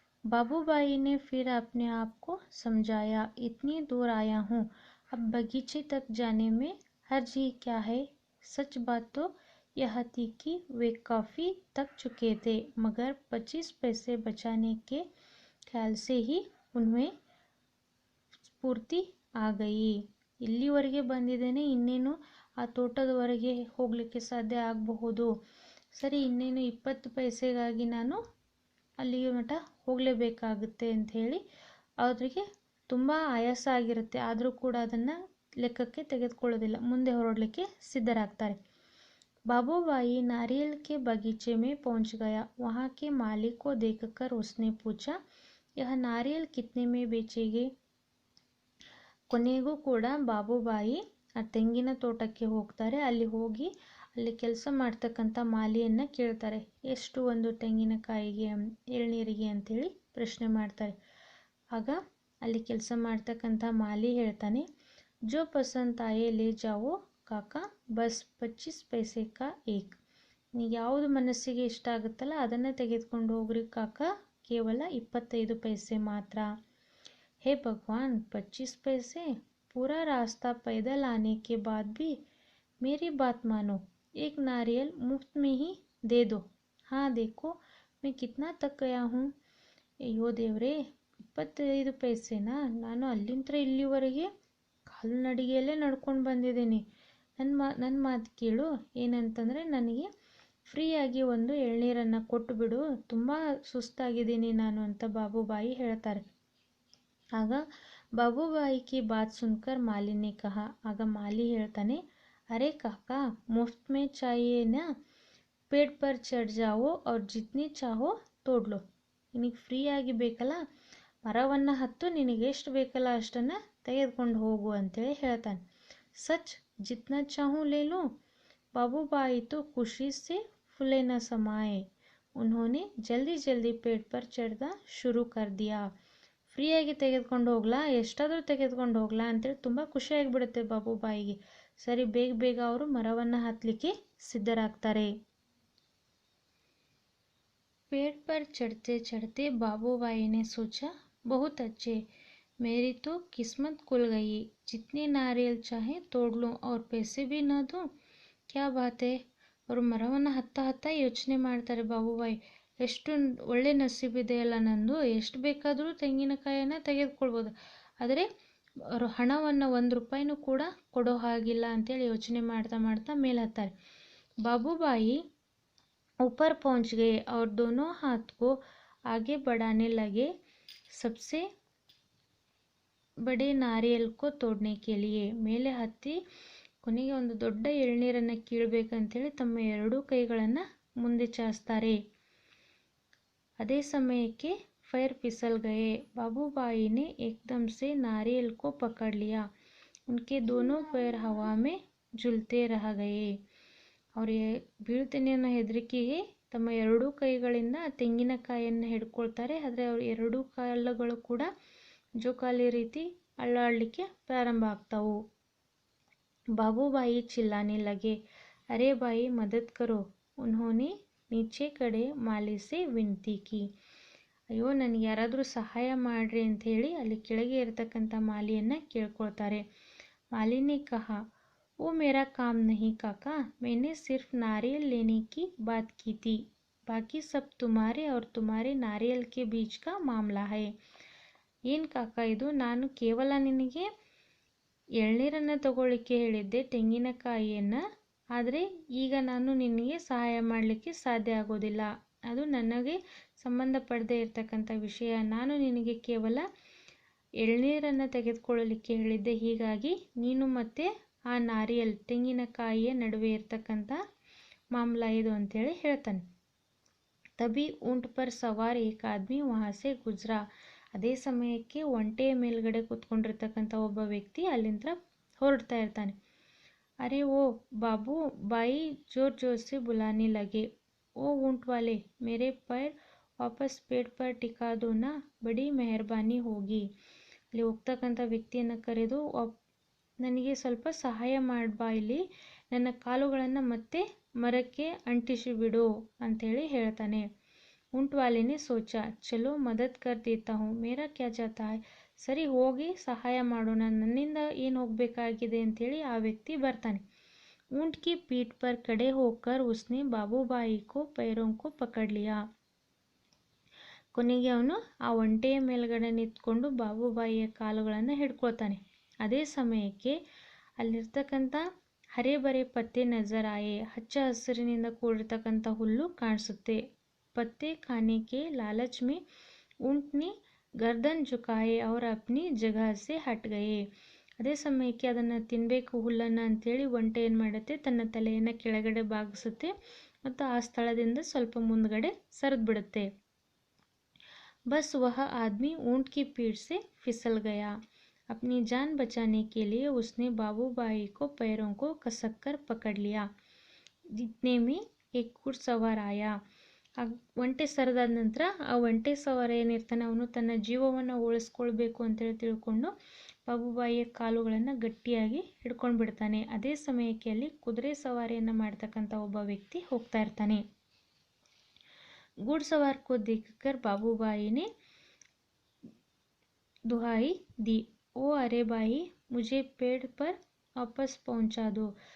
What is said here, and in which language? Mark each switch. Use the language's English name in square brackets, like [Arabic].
[Hindi] बाबूबाई ने फिर अपने आप को समझाया, इतनी दूर आया हूँ, अब बगीचे तक जाने में हर्ज ही क्या है। सच बात तो यह थी कि वे काफ़ी थक चुके थे, मगर 25 पैसे बचाने के ख्याल से ही उन्हें ಸ್ಫೂರ್ತಿ आ गई। [Kannada] ಇಲ್ಲಿವರೆಗೆ ಬಂದಿದ್ದೇನೆ, ಇನ್ನೇನು ಆ ತೋಟದವರೆಗೆ ಹೋಗಲಿಕ್ಕೆ ಸಾಧ್ಯ ಆಗಬಹುದು. ಸರಿ, ಇನ್ನೇನು 20 ಪೈಸೆಗಾಗಿ ನಾನು ಅಲ್ಲಿಗೆ ಮಠ ಹೋಗಲೇಬೇಕಾಗುತ್ತೆ ಅಂತ ಹೇಳಿ ಅವರಿಗೆ ತುಂಬ ಆಯಾಸ ಆಗಿರುತ್ತೆ. ಆದರೂ ಕೂಡ ಅದನ್ನು ಲೆಕ್ಕಕ್ಕೆ ತೆಗೆದುಕೊಳ್ಳೋದಿಲ್ಲ, ಮುಂದೆ ಹೊರಡಲಿಕ್ಕೆ ಸಿದ್ಧರಾಗ್ತಾರೆ। [Hindi] बाबूबाई नारियल के बगीचे में पहुंच गया। वहाँ के मालिक को देखकर उसने पूछा, यह नारियल कितने में बेचेंगे। [Kannada] ಕೊನೆಗೂ ಕೂಡ ಬಾಬುಬಾಯಿ ಆ ತೆಂಗಿನ ತೋಟಕ್ಕೆ ಹೋಗ್ತಾರೆ। ಅಲ್ಲಿ ಹೋಗಿ ಅಲ್ಲಿ ಕೆಲಸ ಮಾಡ್ತಕ್ಕಂಥ ಮಾಲಿಯನ್ನು ಕೇಳ್ತಾರೆ, ಎಷ್ಟು ಒಂದು ತೆಂಗಿನಕಾಯಿಗೆ ಎಳ್ನೀರಿಗೆ ಅಂಥೇಳಿ ಪ್ರಶ್ನೆ ಮಾಡ್ತಾರೆ। ಆಗ ಅಲ್ಲಿ ಕೆಲಸ ಮಾಡ್ತಕ್ಕಂಥ ಮಾಲಿ ಹೇಳ್ತಾನೆ, [Hindi] ಜೋ ಪಸಂದ್ ಆಯೆ ಲೇ ಜಾವೋ ಕಾಕಾ, ಬಸ್ 25 ಪೈಸೆ ಕಾ ಏಕ್। [Kannada] ನೀವು ಯಾವುದು ಮನಸ್ಸಿಗೆ ಇಷ್ಟ ಆಗುತ್ತಲ್ಲ ಅದನ್ನು ತೆಗೆದುಕೊಂಡು ಹೋಗ್ರಿ ಕಾಕಾ, ಕೇವಲ 25 ಪೈಸೆ ಮಾತ್ರ। [Hindi] हे भगवान, 25 पैसे? पूरा रास्ता पैदल आने के बाद भी मेरी बात मानो, एक नारियल मुफ्त में ही दे दो। हाँ देखो मैं कितना तक गया हूँ। [Kannada] ಅಯ್ಯೋ ದೇವ್ರೇ, 25 ಪೈಸೆನಾ? ನಾನು ಅಲ್ಲಿಂದ ಇಲ್ಲಿವರೆಗೆ ಕಾಲ್ನಡಿಗೆಯಲ್ಲೇ ನಡ್ಕೊಂಡು ಬಂದಿದ್ದೀನಿ। ನನ್ನ ಮಾತು ಕೇಳು, ಏನಂತಂದರೆ ನನಗೆ ಫ್ರೀಯಾಗಿ ಒಂದು ಎಳ್ನೀರನ್ನು ಕೊಟ್ಟುಬಿಡು, ತುಂಬ ಸುಸ್ತಾಗಿದ್ದೀನಿ ನಾನು ಅಂತ ಬಾಬುಬಾಯಿ ಹೇಳ್ತಾರೆ। ಆಗ [Hindi] बाबूबाई की बात सुनकर माली ने कहा, आग माली [Kannada] ಹೇಳ್ತಾನೆ, [Hindi] अरे काका मुफ्त में चाहिए ना, पेड़ पर चढ़ जाओ और जितनी चाहो तोड़ लो। [Kannada] ನಿನಗೆ ಫ್ರೀಯಾಗಿ ಬೇಕಲ್ಲ, ಮರವನ್ನು ಹತ್ತು, ನಿನಗೆ ಎಷ್ಟು ಬೇಕಲ್ಲ ಅಷ್ಟನ್ನು ತೆಗೆದುಕೊಂಡು ಹೋಗು ಅಂತೇಳಿ ಹೇಳ್ತಾನೆ। [Hindi] सच जितना चाहूँ ले लो। बाबूबाई तो खुशी से फूले न समाये। उन्होंने जल्दी जल्दी पेड़ पर चढ़ना शुरू कर दिया। [Kannada] ಫ್ರೀಯಾಗಿ ತೆಗೆದುಕೊಂಡು ಹೋಗ್ಲಾ, ಎಷ್ಟಾದರೂ ತೆಗೆದುಕೊಂಡು ಹೋಗ್ಲಾ ಅಂತೇಳಿ ತುಂಬ ಖುಷಿಯಾಗಿಬಿಡುತ್ತೆ ಬಾಬುಬಾಯಿಗೆ। ಸರಿ, ಬೇಗ ಬೇಗ ಅವರು ಮರವನ್ನು ಹತ್ತಲಿಕ್ಕೆ ಸಿದ್ಧರಾಗ್ತಾರೆ। [Hindi] पेड़ पर चढ़ते चढ़ते बाबूबाई ने सोचा, बहुत अच्छे, मेरी तो किस्मत खुल गई, जितने नारियल चाहे तोड़ लूँ और पैसे भी न दूँ। क्या बात है। [Kannada] ಅವರು ಮರವನ್ನು ಹತ್ತ ಯೋಚನೆ ಮಾಡ್ತಾರೆ ಬಾಬುಬಾಯಿ, ಎಷ್ಟು ಒಳ್ಳೆ ನಸೀಬಿದೆಯಲ್ಲ ನಂದು, ಎಷ್ಟು ಬೇಕಾದರೂ ತೆಂಗಿನಕಾಯನ್ನು ತೆಗೆದುಕೊಳ್ಬೋದು, ಆದರೆ ಅವರು ಹಣವನ್ನು 1 ರೂಪಾಯಿನೂ ಕೂಡ ಕೊಡೋ ಹಾಗಿಲ್ಲ ಅಂತೇಳಿ ಯೋಚನೆ ಮಾಡ್ತಾ ಮಾಡ್ತಾ ಮೇಲೆ ಹತ್ತಾರೆ। [Hindi] बाबूबाई ऊपर पहुंच गए और दोनों हाथ को आगे बढ़ाने लगे सबसे बड़े नारियल को तोड़ने के लिए। [Kannada] ಮೇಲೆ ಹತ್ತಿ ಕೊನೆಗೆ ಒಂದು ದೊಡ್ಡ ಎಳ್ನೀರನ್ನು ಕೀಳಬೇಕಂತೇಳಿ ತಮ್ಮ ಎರಡೂ ಕೈಗಳನ್ನು ಮುಂದೆ ಚಾಚ್ತಾರೆ। ಅದೇ ಸಮಯಕ್ಕೆ [Hindi] पैर फिसल गए। बाबूबाई ने एकदम से नारियल को पकड़ लिया। उनके दोनों पैर हवा में झूलते रह गए। [Kannada] ಅವರು ಬೀಳ್ತೀನಿ ಅನ್ನೋ ಹೆದರಿಕೆಗೆ ತಮ್ಮ ಎರಡೂ ಕೈಗಳಿಂದ ತೆಂಗಿನಕಾಯಿಯನ್ನು ಹಿಡ್ಕೊಳ್ತಾರೆ, ಆದರೆ ಅವ್ರ ಎರಡೂ ಕಾಲುಗಳು ಕೂಡ ಜೋಕಾಲಿ ರೀತಿ ಅಳ್ಳಾಡಲಿಕ್ಕೆ ಪ್ರಾರಂಭ ಆಗ್ತಾವು। [Hindi] बाबूबाई चिल्लाने लगे, अरे भाई मदद करो। उन्होंने नीचे खड़े माली से विनती की। [Kannada] ಅಯ್ಯೋ ನನಗೆ ಯಾರಾದರೂ ಸಹಾಯ ಮಾಡ್ರಿ ಅಂತ ಹೇಳಿ ಅಲ್ಲಿ ಕೆಳಗೆ ಇರತಕ್ಕಂಥ ಮಾಲಿಯನ್ನು ಕೇಳ್ಕೊಳ್ತಾರೆ। [Hindi] ಮಾಲಿನಿ ಕಹಾ, वो मेरा काम नहीं काका, मैंने सिर्फ नारियल लेने की बात की थी, बाकी सब तुम्हारे और तुम्हारे नारियल के बीच का मामला है। [Kannada] ಏನು ಕಾಕ ಇದು, ನಾನು ಕೇವಲ ನಿನಗೆ ಎಳ್ನೀರನ್ನು ತಗೊಳ್ಳಿಕ್ಕೆ ಹೇಳಿದ್ದೆ, ತೆಂಗಿನಕಾಯಿಯನ್ನು, ಆದರೆ ಈಗ ನಾನು ನಿನಗೆ ಸಹಾಯ ಮಾಡಲಿಕ್ಕೆ ಸಾಧ್ಯ ಆಗೋದಿಲ್ಲ, ಅದು ನನಗೆ ಸಂಬಂಧಪಡದೇ ಇರತಕ್ಕಂಥ ವಿಷಯ, ನಾನು ನಿನಗೆ ಕೇವಲ ಎಳ್ನೀರನ್ನು ತೆಗೆದುಕೊಳ್ಳಲಿಕ್ಕೆ ಹೇಳಿದ್ದೆ, ಹೀಗಾಗಿ ನೀನು ಮತ್ತೆ ಆ ನಾರಿಯಲ್ ತೆಂಗಿನಕಾಯಿಯ ನಡುವೆ ಇರ್ತಕ್ಕಂಥ ಮಾಮಲ ಇದು ಅಂತೇಳಿ ಹೇಳ್ತಾನೆ। [Hindi] ತಬಿ ऊंट पर सवार एक आदमी वहाँ से गुजरा। [Kannada] ಅದೇ ಸಮಯಕ್ಕೆ ಒಂಟೆಯ ಮೇಲ್ಗಡೆ ಕೂತ್ಕೊಂಡಿರ್ತಕ್ಕಂಥ ಒಬ್ಬ ವ್ಯಕ್ತಿ ಅಲ್ಲಿಂದ ಹೊರಡ್ತಾ ಇರ್ತಾನೆ। [Hindi] ಅರೆ ಓ ಬಾಬು ಬಾಯಿ ಜೋರ್ ಜೋರ್ से बुलाने लगे, ओ ऊंट वाले, मेरे पैर वापस पेड़ पर टिका दो ना, बड़ी मेहरबानी होगी। [Kannada] ಅಲ್ಲಿ ಹೋಗ್ತಕ್ಕಂಥ ವ್ಯಕ್ತಿಯನ್ನು ಕರೆದು, ನನಗೆ ಸ್ವಲ್ಪ ಸಹಾಯ ಮಾಡ್ಬಾ, ಇಲ್ಲಿ ನನ್ನ ಕಾಲುಗಳನ್ನು ಮತ್ತೆ ಮರಕ್ಕೆ ಅಂಟಿಸಿ ಬಿಡು ಅಂಥೇಳಿ ಹೇಳ್ತಾನೆ. [Hindi] ऊंट वाले ने सोचा चलो मदद कर देता हूँ मेरा क्या जाता है. [Kannada] ಸರಿ ಹೋಗಿ ಸಹಾಯ ಮಾಡೋಣ, ನನ್ನಿಂದ ಏನು ಹೋಗಬೇಕಾಗಿದೆ ಅಂಥೇಳಿ ಆ ವ್ಯಕ್ತಿ ಬರ್ತಾನೆ. [Hindi] ऊंट की पीठ पर खड़े होकर उसने बाबूबाई को पैरों को पकड़ लिया. [Kannada] ಕೊನೆಗೆ ಅವನು ಆ ಒಂಟೆಯ ಮೇಲ್ಗಡೆ ನಿಂತ್ಕೊಂಡು ಬಾಬುಬಾಯಿಯ ಕಾಲುಗಳನ್ನು ಹಿಡ್ಕೊಳ್ತಾನೆ. ಅದೇ ಸಮಯಕ್ಕೆ ಅಲ್ಲಿರ್ತಕ್ಕಂಥ [Hindi] ಹರೇಬರೆ ಪತ್ತೆ ನಜರಾಯೆ, [Kannada] ಹಚ್ಚ ಹಸಿರಿನಿಂದ ಕೂಡಿರ್ತಕ್ಕಂಥ ಹುಲ್ಲು ಕಾಣಿಸುತ್ತೆ. [Hindi] पत्ते खाने के लालच में ऊंट ने गर्दन झुकाए और अपनी जगह से हट गए. [Kannada] ಅದೇ ಸಮಯಕ್ಕೆ ಅದನ್ನು ತಿನ್ನಬೇಕು ಹುಲ್ಲನ್ನು ಅಂಥೇಳಿ ಒಂಟೆ ಏನು ಮಾಡುತ್ತೆ, ತನ್ನ ತಲೆಯನ್ನು ಕೆಳಗಡೆ ಬಾಗಿಸುತ್ತೆ ಮತ್ತು ಆ ಸ್ಥಳದಿಂದ ಸ್ವಲ್ಪ ಮುಂದ್ಗಡೆ ಸರಿದು ಬಿಡುತ್ತೆ. [Hindi] बस वह आदमी ऊंट की पीठ से फिसल गया. अपनी जान बचाने के लिए उसने बाबूबाई को पैरों को कसक कर पकड़ लिया. इतने में एक घुड़सवार आया. [Kannada] ಆ ಒಂಟೆ ಸರಿದಾದ ನಂತರ ಆ ಒಂಟೆ ಸವಾರ ಏನಿರ್ತಾನೆ ಅವನು ತನ್ನ ಜೀವವನ್ನು ಉಳಿಸ್ಕೊಳ್ಬೇಕು ಅಂತೇಳಿ ತಿಳ್ಕೊಂಡು ಬಾಬುಬಾಯಿಯ ಕಾಲುಗಳನ್ನು ಗಟ್ಟಿಯಾಗಿ ಹಿಡ್ಕೊಂಡು ಬಿಡ್ತಾನೆ. ಅದೇ ಸಮಯಕ್ಕೆ ಅಲ್ಲಿ ಕುದುರೆ ಸವಾರಿಯನ್ನು ಮಾಡ್ತಕ್ಕಂಥ ಒಬ್ಬ ವ್ಯಕ್ತಿ ಹೋಗ್ತಾ ಇರ್ತಾನೆ. [Hindi] घुड़सवार को देखकर बाबूबाई ने दुहाई दी, ओ अरे भाई मुझे पेड़ पर वापस पहुंचा दो.